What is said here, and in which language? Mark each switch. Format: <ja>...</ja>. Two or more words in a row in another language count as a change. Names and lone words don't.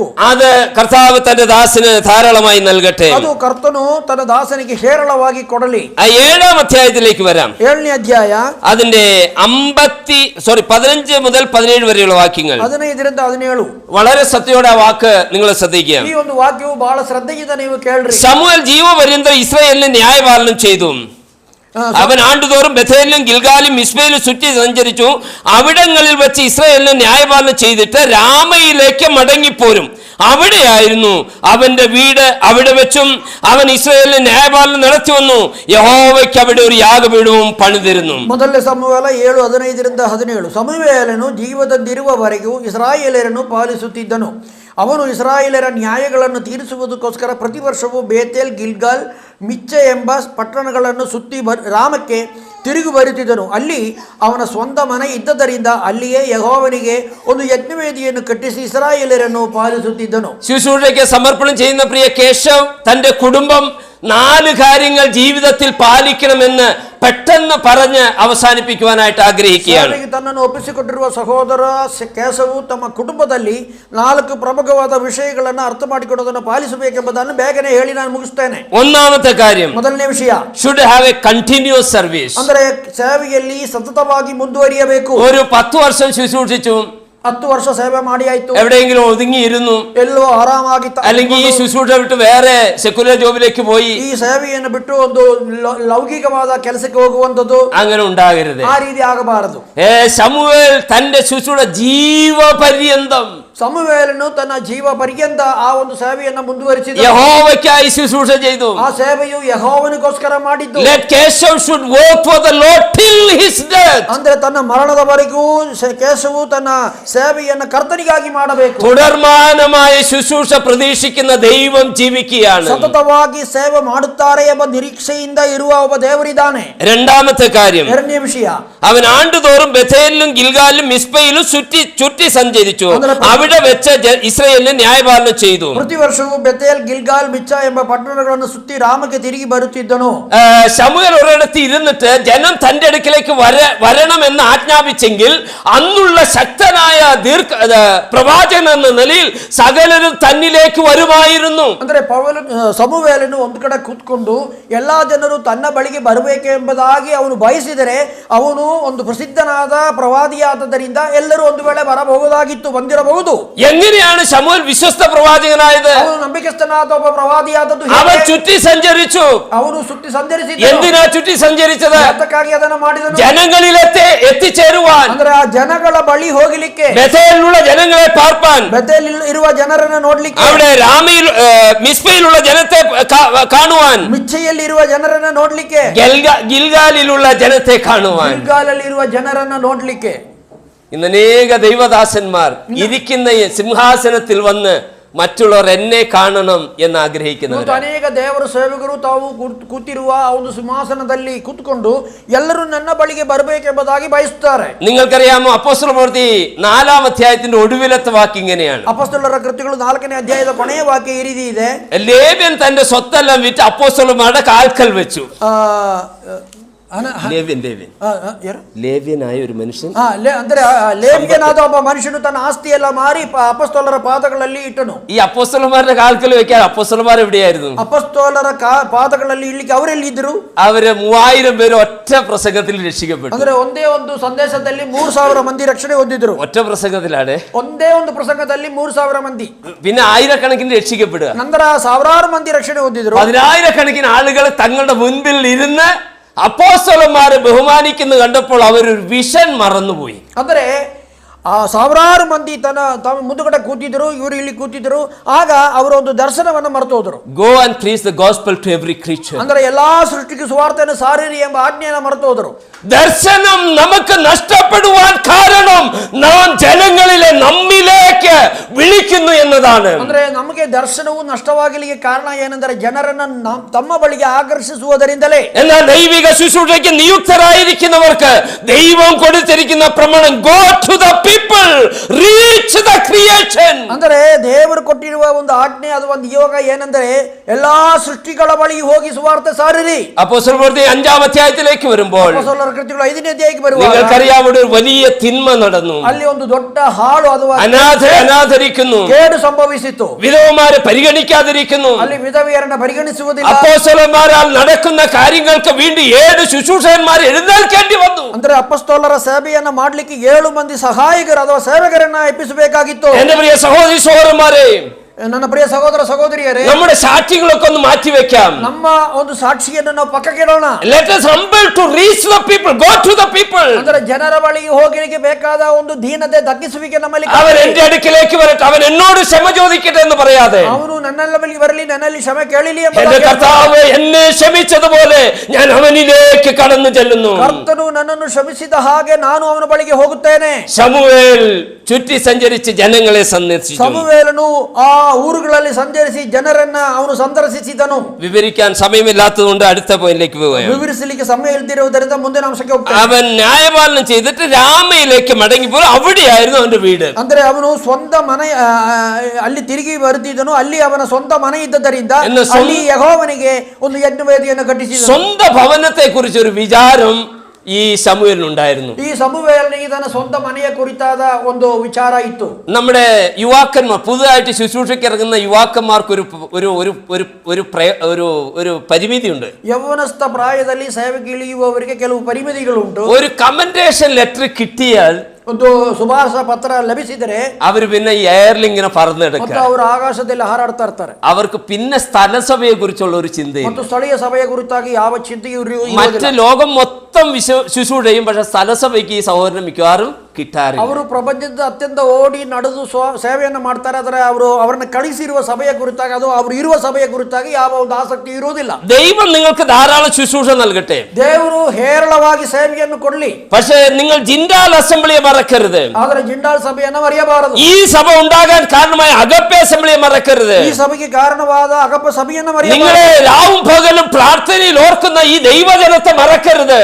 <ml>അത് കർത്താവ് തന്റെ ദാസന് ധാരാളമായി നൽകട്ടെ.</ml> <kn>ಅದು ಕರ್ತನು ತನ್ನ ದಾಸನಿಗೆ ಹೇರಳವಾಗಿ ಕೊಡಲಿ.</kn> <ml>7-ാം അധ്യായത്തിലേക്ക് വരാം.</ml> <kn>7ನೇ ಅಧ್ಯಾಯ</kn> <ml>അതിന്റെ 15 മുതൽ 17 വരെയുള്ള വാക്യങ്ങൾ.</ml> <kn>15ರಿಂದ 17.</kn> <ml>വളരെ സത്യയോടെ ആ വാക്ക് നിങ്ങൾ ശ്രദ്ധിക്കുക.</ml> <kn>ಈ ಒಂದು ವಾಕ್ಯವು ಬಹಳ ಶ್ರದ್ಧೆಯಿಂದ ನೀವು ಕೇಳ್ರಿ.</kn> <ml>ശമൂവേൽ ജീവപര്യന്തം ഇസ്രായേലിനെ ന്യായപാലനം ചെയ്തു. അവൻ ആണ്ടുതോറും ബഥേലിലും ഗിൽഗാലും മിസ്ബയിലും ചുറ്റി സഞ്ചരിച്ചു. അവിടങ്ങളിൽ വെച്ച് ഇസ്രായേലിനെ ന്യായപാലനം ചെയ്തിട്ട് രാമയിലേക്ക് മടങ്ങിപ്പോരും. അവിടെയായിരുന്നു അവന്റെ വീട്. അവിടെ വെച്ചും അവൻ ഇസ്രായേലിന് ന്യായപാലനം നടത്തി വന്നു. യഹോവയ്ക്ക് അവിടെ ഒരു യാഗപീഠവും പണിതിരുന്നു.</ml> <kn>ಮೊದಲನೇ ಸಮುವೇಲ 7:15ರಿಂದ 17. ಸಮುವೇಲನು ಜೀವದಂದಿರುವವರೆಗೂ ಇಸ್ರಾಯೇಲರನ್ನು ಪಾಲಿಸುತ್ತಿದ್ದನು. ಅವನು ಇಸ್ರಾಯೇಲರ ನ್ಯಾಯಗಳನ್ನು ತೀರಿಸುವುದಕ್ಕೋಸ್ಕರ ಪ್ರತಿ ವರ್ಷವೂ ಬೇತೇಲ್, ಗಿಲ್ಗಾಲ್, ಮಿಚ್ಚೆ ಎಂಬ ಪಟ್ಟಣಗಳನ್ನು ಸುತ್ತಿ ರಾಮಕ್ಕೆ ತಿರುಗಿ ಬರುತ್ತಿದ್ದನು. ಅಲ್ಲಿ ಅವನ ಸ್ವಂತ ಮನೆ ಇದ್ದದರಿಂದ ಅಲ್ಲಿಯೇ ಯೆಹೋವನಿಗೆ ಒಂದು ಯಜ್ಞವೇದಿಯನ್ನು ಕಟ್ಟಿಸಿ ಇಸ್ರಾಯೇಲರನ್ನು ಪಾಲಿಸುತ್ತಿದ್ದನು.</kn> <ml>ശുശ്രൂഷയ്ക്ക് സമർപ്പണം ചെയ്യുന്ന പ്രിയ കേശവ് തന്റെ കുടുംബം 4 കാര്യങ്ങൾ ജീവിതത്തിൽ പാലിക്കണമെന്ന് പെട്ടെന്ന് പറഞ്ഞ് അവസാനിപ്പിക്കുവാനായിട്ട് ആഗ്രഹിക്കുകയാണ്.</ml> <kn>ತನ್ನನ್ನು ಒಪ್ಪಿಸಿಕೊಟ್ಟಿರುವ ಸಹೋದರ ಕೇಶವು ತಮ್ಮ ಕುಟುಂಬದಲ್ಲಿ 4 ಪ್ರಮುಖವಾದ ವಿಷಯಗಳನ್ನು ಅರ್ಥ ಮಾಡಿಕೊಳ್ಳೋದನ್ನು ಪಾಲಿಸಬೇಕೆಂಬುದನ್ನು ಬೇಗನೆ ಹೇಳಿ ನಾನು ಮುಗಿಸ್ತೇನೆ.</kn> <ml>ഒന്നാമത്തെ കാര്യം,</ml> <kn>ಮೊದಲನೇ ವಿಷಯ,</kn> <en>should have a continuous service.</en> <kn>ಅಂದರೆ ಸೇವೆಯಲ್ಲಿ ಸತತವಾಗಿ ಮುಂದುವರಿಯಬೇಕು.</kn> <ml>ഒരു 10 വർഷം ശുശ്രൂഷിച്ചു,</ml> <kn>10 ವರ್ಷ ಸೇವೆ ಮಾಡಿ ಆಯ್ತು,</kn> <ml>എവിടെയെങ്കിലും ഒതുങ്ങിയിരുന്നു,</ml> <kn>ಎಲ್ಲೋ ಆರಾಮಾಗಿ</kn> <ml>അല്ലെങ്കിൽ ഈ ശുശ്രൂഷ വിട്ട് വേറെ</ml> <en>secular job</en> <ml>പോയി,</ml> <kn>ಈ ಸೇವೆಯನ್ನು ಬಿಟ್ಟು ಒಂದು ಲೌಕಿಕವಾದ ಕೆಲಸಕ್ಕೆ ಹೋಗುವಂತದ್ದು</kn> <ml>അങ്ങനെ ഉണ്ടാകരുത്.</ml> <kn>ಆ ರೀತಿ ಆಗಬಾರದು.</kn> <ml>ശമൂവേൽ തന്റെ ശുശ്രൂഷ ജീവപര്യന്തം</ml> <kn>ಸಮುವೇಲನು ತನ್ನ ಜೀವ ಪರ್ಯಂತ ಆ ಒಂದು ಸೇವೆಯನ್ನು ಮುಂದುವರಿಸಿದ.</kn> <ml>യഹോവയ്ക്കായി ശുശ്രൂഷ ചെയ്തു.</ml> <kn>ಆ ಸೇವೆಯು ಯೆಹೋವನಿಗೋಸ್ಕರ ಮಾಡಿದ್ದು.</kn> <en>Let Keshav should work for the Lord till his death.</en> <kn>ಅಂದ್ರೆ ತನ್ನ ಮರಣದವರೆಗೂ ಕೇಶವು ತನ್ನ ಸೇವೆಯನ್ನು ಕರ್ತನಿಗಾಗಿ ಮಾಡಬೇಕು.</kn> <ml>തുടർമാനമായ ശുശ്രൂഷ പ്രതീക്ഷിക്കുന്ന ദൈവം ജീവിക്കുകയാണ്.</ml> <kn>ಸತತವಾಗಿ ಸೇವೆ ಮಾಡುತ್ತಾರೆ ಎಂಬ ನಿರೀಕ್ಷೆಯಿಂದ ಇರುವ ಒಬ್ಬ ದೇವರಿದ್ದಾನೆ.</kn> <ml>രണ്ടാമത്തെ കാര്യം,</ml> <kn>ಎರಡನೇ ವಿಷಯ,</kn> <ml>അവൻ ആണ്ടുതോറും ബഥേലിലും ഗിൽഗാലിലും മിസ്പയിലും ചുറ്റി സഞ്ചരിച്ചു. അവിടെ വെച്ച് ഇസ്രായേലിനെ ന്യായപാലനം ചെയ്തു.</ml> <kn>ಪ್ರತಿ ವರ್ಷವೂ ಬೆತೇಲ್, ಗಿಲ್ಗಾಲ್, ಮಿಚ್ಚ ಎಂಬ ಪಟ್ಟಣಗಳನ್ನು ಸುತ್ತಿ ರಾಮಕ್ಕೆ ತಿರುಗಿ ಬರುತ್ತಿದ್ದನು.</kn> <ml>ശമൂവേൽ ഒരിടത്ത് ഇരുന്നിട്ട് ജനം തന്റെ അടുക്കിലേക്ക് വരണമെന്ന് ആജ്ഞാപിച്ചെങ്കിൽ അന്നുള്ള ശക്തനായ പ്രവാചകൻ എന്ന നിലയിൽ സകലരും തന്നിലേക്ക് വരുമായിരുന്നു.</ml> <kn>ಅಂದ್ರೆ ಸಮುವೇಲನು ಒಂದು ಕಡೆ ಕೂತ್ಕೊಂಡು ಎಲ್ಲಾ ಜನರು ತನ್ನ ಬಳಿಗೆ ಬರಬೇಕೆಂಬುದಾಗಿ ಅವನು ಬಯಸಿದರೆ ಅವನು ಒಂದು ಪ್ರಸಿದ್ಧನಾದ ಪ್ರವಾದಿಯಾದ್ದರಿಂದ ಎಲ್ಲರೂ ಒಂದು ವೇಳೆ ಬರಬಹುದಾಗಿತ್ತು, ಬಂದಿರಬಹುದು.</kn> <ml>എങ്ങനെയാണ് ശമൂവേൽ വിശ്വസ്ത പ്രവാചകനായത്?</ml> <kn>ಅವನು ನಂಬಿಕಸ್ಥನಾದ ಒಬ್ಬ ಪ್ರವಾದಿಯಾದದ್ದು</kn> <ml>അവൻ ചുറ്റി സഞ്ചരിച്ചു.</ml> <kn>ಅವನು ಸುತ್ತಿ ಸಂಚರಿಸಿದ.</kn> <ml>എന്തിനാ ചുറ്റി സഞ്ചരിച്ചത്?</ml> <kn>ಅದಕ್ಕಾಗಿ ಅದನ್ನು ಮಾಡಿದನು.</kn> <ml>ജനങ്ങളിലേക്ക് എത്തിച്ചേരുവാൻ,</ml> <kn>ಅಂದ್ರೆ ಆ ಜನಗಳ ಬಳಿ ಹೋಗಲಿಕ್ಕೆ,</kn> <ml>ബഥേലിലുള്ള ജനങ്ങളെ പാർപ്പാൻ,</ml> <kn>ಬೆತೇಲ್ ಇರುವ ಜನರನ್ನು ನೋಡ್ಲಿಕ್ಕೆ,</kn> <ml>അവിടെ മിസ്പയിലുള്ള ജനത്തെ കാണുവാൻ,</ml> <kn>ಮಿಚ್ಚೆಯಲ್ಲಿ ಇರುವ ಜನರನ್ನು ನೋಡ್ಲಿಕ್ಕೆ,</kn> <ml>ഗിൽഗാലിലുള്ള ജനത്തെ കാണുവാൻ,</ml> <kn>ಗಿಲ್ಗಾಲಲ್ಲಿ ಇರುವ ಜನರನ್ನು ನೋಡ್ಲಿಕ್ಕೆ.</kn> <ml>ഇന്ന് അനേക ദൈവദാസന്മാർ ഇരിക്കുന്ന സിംഹാസനത്തിൽ വന്ന് മറ്റുള്ളവർ എന്നെ കാണണം എന്ന് ആഗ്രഹിക്കുന്നവർ.</ml> <kn>ಅನೇಕ ದೇವರ ಸೇವಕರು ತಾವು ಕೂತಿರುವ ಒಂದು ಸಿಂಹಾಸನದಲ್ಲಿ ಕೂತ್ಕೊಂಡು ಎಲ್ಲರೂ ನನ್ನ ಬಳಿಗೆ ಬರಬೇಕೆಂಬುದಾಗಿ ಬಯಸುತ್ತಾರೆ.</kn> <ml>നിങ്ങൾക്കറിയാമോ, അപ്പോസ്തല പ്രവൃത്തി 4-ാം അധ്യായത്തിന്റെ ഒടുവിലത്തെ വാക്യം ഇങ്ങനെയാണ്.</ml> <kn>ಅಪೊಸ್ತಲರ ಕೃತ್ಯಗಳು 4ನೇ ಅಧ್ಯಾಯದ ಕೊನೆಯ ವಾಕ್ಯ ಈ ರೀತಿ ಇದೆ.</kn> <ml>ലേവ്യൻ തന്റെ സ്വത്തെല്ലാം വിറ്റ് അപ്പോസ്തലന്മാരുടെ കാൽക്കൽ വെച്ചു. ലേവ്യനായ ഒരു മനുഷ്യൻ,</ml> <kn>ಅಂದ್ರೆ ಲೇವಿಯನಾದ ಒಬ್ಬ ಮನುಷ್ಯನು ತನ್ನ ಆಸ್ತಿ ಎಲ್ಲ ಮಾರಿ ಅಪೊಸ್ತಲರ ಪಾದಗಳಲ್ಲಿ ಇಟ್ಟನು.</kn> <ml>ഈ അപ്പോസ്തലന്മാരുടെ കാൽക്കൽ വെക്കാൻ അപ്പോസ്തലന്മാർ എവിടെയായിരുന്നു?</ml> <kn>ಅಪೊಸ್ತಲರ ಪಾದಗಳಲ್ಲಿ ಇಡ್ಲಿಕ್ಕೆ ಅವರೆಲ್ಲಿ ಇದ್ರು?</kn> <ml>അവര് 3000 പേര് ഒറ്റ പ്രസംഗത്തിൽ രക്ഷിക്കപ്പെട്ടു.</ml> <kn>ಅಂದ್ರೆ ಒಂದೇ ಒಂದು ಸಂದೇಶದಲ್ಲಿ 3000 ಮಂದಿ ರಕ್ಷಣೆ ಹೊಂದಿದ್ರು.</kn> <ml>ഒറ്റ പ്രസംഗത്തിലാണ്,</ml> <kn>ಒಂದೇ ಒಂದು ಪ್ರಸಂಗದಲ್ಲಿ 3000 ಮಂದಿ.</kn> <ml>പിന്നെ ആയിരക്കണക്കിന് രക്ഷിക്കപ്പെടുക.</ml> <kn>ನಂತರ ಸಾವಿರಾರು ಮಂದಿ ರಕ್ಷಣೆ ಹೊಂದಿದ್ರು.</kn> <ml>10,000-കണക്കിന് ആളുകൾ തങ്ങളുടെ മുൻപിൽ ഇരുന്ന് അപ്പോസ്തലന്മാരെ ബഹുമാനിക്കുന്നു കണ്ടപ്പോൾ അവരൊരു വിഷൻ മറന്നുപോയി.</ml> <kn>ಅಂದರೆ ಆ ಸಾವಿರಾರು ಮಂದಿ ತಮ್ಮ ಮುಂದುಗಡೆ ಕೂತಿದ್ರು, ಇವರು ಇಲ್ಲಿ ಕೂತಿದ್ರು. ಆಗ ಅವರು ಒಂದು ದರ್ಶನವನ್ನು ಮರೆತು ಹೋದರು.</kn> <en>Go and preach the gospel to every creature.</en> <kn>ಅಂದ್ರೆ ಎಲ್ಲಾ ಸೃಷ್ಟಿಗೆ ಸುವಾರ್ತೆಯನ್ನು ಸಾರಿರಿ ಎಂಬ ಆಜ್ಞೆಯನ್ನು ಮರೆತು ಹೋದರು.</kn> <ml>ദർശനം നമുക്ക് നഷ്ടപ്പെടുവാൻ കാരണം നാം ജനങ്ങളിലെ നമ്മിലേക്ക് വിളിക്കുന്നു എന്നതാണ്.</ml> <kn>ಅಂದ್ರೆ ನಮಗೆ ದರ್ಶನವು ನಷ್ಟವಾಗಲಿಕ್ಕೆ ಕಾರಣ ಏನೆಂದರೆ ಜನರನ್ನು ತಮ್ಮ ಬಳಿಗೆ ಆಕರ್ಷಿಸುವುದರಿಂದಲೇ.</kn> <ml>എന്നാൽ ദൈവിക ശുശ്രൂഷയ്ക്ക് നിയുക്തരായിരിക്കുന്നവർക്ക് ദൈവം കൊടുത്തിരിക്കുന്ന പ്രമാണം</ml> <en>go to the people, reach the creation.</en> <kn>ಅಂದರೆ ದೇವರು ಕೊಟ್ಟಿರುವ ಒಂದು ಆಜ್ಞೆ, ಅದು ಒಂದು ನಿಯೋಗ ಏನೆಂದರೆ ಎಲ್ಲಾ ಸೃಷ್ಟಿಗಳ ಬಳಿ ಹೋಗಿ ಸುವಾರ್ತೆ ಸಾರಿರಿ.</kn> <ml>അപ്പോസ്തല പ്രവൃത്തി 5-ാം അധ്യായത്തിലേക്ക് വരുമ്പോൾ</ml> <kn>ಕೃತ್ಯಗಳು 5ನೇ ಅಧ್ಯಾಯಕ್ಕೆ ಬರುವಾಗ</kn> <ml>നിങ്ങൾക്കറിയാവുന്ന ഒരു വലിയ തിന്മ നടന്നു.</ml> <kn>ಅಲ್ಲಿ ಒಂದು ದೊಡ್ಡ ಹಾಳು ಅಥವಾ</kn> <ml>അനാഥരിക്കുന്നു,</ml> <kn>ಕೇಡು ಸಂಭವಿಸಿತು.</kn> <ml>വിധവമാരെ പരിഗണിക്കാതിരിക്കുന്നു.</ml> <kn>ಅಲ್ಲಿ ವಿಧವೆಯರನ್ನ ಪರಿಗಣಿಸುವುದಿಲ್ಲ.</kn> <ml>അപ്പോസ്തലന്മാരാൽ നടക്കുന്ന കാര്യങ്ങൾക്ക് വേണ്ടി 7 ശുശ്രൂഷകന്മാർ എഴുന്നേൽക്കേണ്ടി വന്നു.</ml> <kn>ಅಂದ್ರೆ ಅಪೊಸ್ತಲರ ಸೇವೆಯನ್ನ ಮಾಡ್ಲಿಕ್ಕೆ 7 ಮಂದಿ ಸಹಾಯಕರು ಅಥವಾ ಸೇವಕರನ್ನ ಎಬ್ಬಿಸಬೇಕಾಗಿತ್ತು.</kn> <ml>എന്റെ പ്രിയ സഹോദരി സഹോദരന്മാരെ,</ml> <kn>ನನ್ನ ಪ್ರಿಯ ಸಹೋದರ ಸಹೋದರಿಯರೇ,</kn> <ml>നമ്മുടെ സാക്ഷികളൊക്കെ ഒന്ന് മാറ്റി വെക്കാം.</ml> <kn>ನಮ್ಮ ಒಂದು ಸಾಕ್ಷಿಯನ್ನು ನಾವು ಪಕ್ಕಕ್ಕೆ ಇಡೋಣ.</kn> <en>Let us humble to reach the people, go to the people.</en> <kn>ಅಂದರೆ ಜನರ ಬಳಿಗೆ ಹೋಗಲಿಕ್ಕೆ ಬೇಕಾದ ಒಂದು ದೀನತೆ ತಗ್ಗಿಸುವಿಕೆ ನಮ್ಮಲ್ಲಿ.</kn> <ml>അവൻ എന്റെ അടുക്കിലേക്ക് വരട്ടെ, അവൻ എന്നോട് ക്ഷമ ചോദിക്കട്ടെ എന്ന് പറയാതെ,</ml> <kn>ಅವನು ನನ್ನ ಬಳಿಗೆ ಬರಲಿ, ನನ್ನಲ್ಲಿ ಕ್ಷಮೆ ಕೇಳಲಿ ಎಂಬ</kn> <ml>എന്റെ കർത്താവ് എന്നെ ക്ഷമിച്ചതുപോലെ ഞാൻ അവനിലേക്ക് കടന്നു ചെല്ലുന്നു.</ml> <kn>ಕರ್ತನು ನನ್ನನ್ನು ಕ್ಷಮಿಸಿದ ಹಾಗೆ ನಾನು ಅವನ ಬಳಿಗೆ ಹೋಗುತ್ತೇನೆ.</kn> <ml>ശമൂവേൽ ചുറ്റി സഞ്ചരിച്ച് ജനങ്ങളെ സന്ദർശിച്ചു.</ml> <kn>ಸಮುವೇಲನು ಆ ಊರುಗಳಲ್ಲಿ ಸಂಚರಿಸಿ ಜನರನ್ನ ಅವನು ಸಂದರ್ಶಿಸಿದನು.</kn> <ml>വിവരിക്കാൻ സമയമില്ലാത്തതുകൊണ്ട് അടുത്ത പോയിന്റിലേക്ക് പോവുകയാണ്.</ml> <kn>വിവരിಸಲಿಕ್ಕೆ ಸಮಯ ಇಲ್ಲದಿರುವುದರಿಂದ ಮುಂದಿನ ಅಂಶಕ್ಕೆ ಹೋಗ್ತಾನೆ.</kn> <ml>അവൻ ന്യായപാലനം ചെയ്തിട്ട് രാമയിലേക്ക് മടങ്ങിപ്പോൾ അവിടെയായിരുന്നു അവന്റെ വീട്.</ml> <kn>ಅಂದ್ರೆ ಅವನು ಸ್ವಂತ ಮನೆ ಅಲ್ಲಿ ತಿರುಗಿ ಬರುತ್ತಿದ್ದನು. ಅಲ್ಲಿ ಅವನ ಸ್ವಂತ ಮನೆ ಇದ್ದದರಿಂದ ಅಲ್ಲಿ ಯೆಹೋವನಿಗೆ ಒಂದು ಯಜ್ಞವೇದಿಯನ್ನು ಕಟ್ಟಿಸಿದನು.</kn> <ml>സ്വന്ത ഭവനത്തെ കുറിച്ച് ഒരു വിചാരം ഈ ശമൂവേലിനുണ്ടായിരുന്നു. ഈ സമൂവേലിന് തന്റെ സ്വന്തം മനയെ കുറിച്ചാದ</ml> <kn>ಒಂದು ವಿಚಾರ ಇತ್ತು.</kn> <ml>നമ്മുടെ യുവാക്കന്മാർ, പുതുതായിട്ട് ശുശ്രൂഷയ്ക്ക് ഇറങ്ങുന്ന യുവാക്കന്മാർക്ക് ഒരു പരിമിതിയുണ്ട്.</ml> <kn>യൗവനസ്ഥ പ്രായದಲ್ಲಿ ಸೇವೆಗೆ ಇಳಿಯುವವರಿಗೆ ಕೆಲವು ಪರಿಮಿತಿಗಳು ಉಂಟು.</kn> <ml>ഒരു</ml> <en>commendation letter</en> <ml>കിട്ടിയാൽ</ml> <kn>ಒಂದು ಶುಭಾಶಯ ಪತ್ರ ಲಭಿಸಿದರೆ</kn> <ml>അവർ പിന്നെ ഈ എയറിൽ ഇങ്ങനെ</ml> <kn>ಮತ್ತು</kn> <ml>പറന്നെടുക്കുക.</ml> <kn>ಅವರು ಆಕಾಶದಲ್ಲಿ ಹಾರಾಡ್ತಾ ಇರ್ತಾರೆ.</kn> <ml>അവർക്ക് പിന്നെ സ്ഥലസഭയെ കുറിച്ചുള്ള ഒരു ചിന്തയില്ല.</ml> <kn>ಮತ್ತು ಸ್ಥಳೀಯ ಸಭೆಯ ಕುರಿತಾಗಿ ಯಾವ ಚಿಂತೆಯೂ</kn> <ml>മറ്റ് ലോകം മൊത്തം ശുശ്രൂഷ ചെയ്യും, പക്ഷെ സ്ഥലസഭയ്ക്ക് ഈ സഹോദരൻ മിക്കവാറും കിട്ടാറില്ല.</ml> <kn>ಅವರು ಪ್ರಪಂಚದ ಅತ್ಯಂತ ಓಡಿ ನಡೆದು ಸೇವೆಯನ್ನು ಮಾಡ್ತಾರೆ, ಆದರೆ ಅವರು ಅವರನ್ನು ಕಳಿಸಿರುವ ಸಭೆಯ ಕುರಿತಾಗಿ ಅದು ಅವರು ಇರುವ ಸಭೆಯ ಕುರಿತಾಗಿ ಯಾವ ಒಂದು ಆಸಕ್ತಿ ಇರುವುದಿಲ್ಲ.</kn> <ml>ദൈവം നിങ്ങൾക്ക് ധാരാളം ശുശ്രൂഷ നൽകട്ടെ,</ml> <kn>ದೇವರು ಹೇರಳವಾಗಿ ಸೇವೆಯನ್ನು ಕೊಡಲಿ,</kn> <ml>പക്ഷേ നിങ്ങൾ ജിൻഡാൽ അസംബ്ലിയെ മറക്കരുത്.</ml> <kn>ಆದರೆ ಜಿಂಡಾಲ್ ಸಭೆಯನ್ನು ಮರೆಯಬಾರದು.</kn> <ml>ഈ സഭ ഉണ്ടാകാൻ കാരണമായ അഗപ്പെ അസംബ്ലിയെ മറക്കരുത്.</ml> <kn>ಈ ಸಭೆಗೆ ಕಾರಣವಾದ ಅಗಪ್ಪ ಸಭೆಯನ್ನು</kn> <ml>നിങ്ങളെ</ml> <kn>ಮರೆಯಬಾರದು.</kn> <ml>രാവും പകലും പ്രാർത്ഥനയിൽ ഓർക്കുന്ന ഈ ദൈവജനത്തെ മറക്കരുത്.</ml>